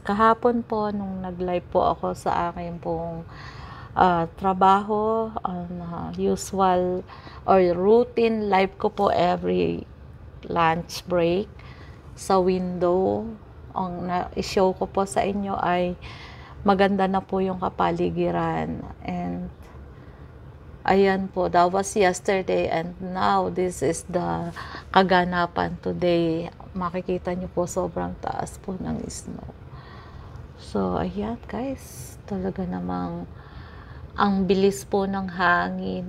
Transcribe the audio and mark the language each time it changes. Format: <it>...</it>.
<tl>Kahapon po nung nag-live po ako sa akin pong trabaho, usual or routine live ko po every lunch break sa window. Ang na-show ko po sa inyo ay maganda na po yung kapaligiran.</tl> <en>And</en> <tl>ayan po,</tl> <en>that was yesterday and now this is the kaganapan today.</en> <tl>Makikita nyo po sobrang taas po ng snow. So ayan guys, talaga namang ang bilis po ng hangin.</tl>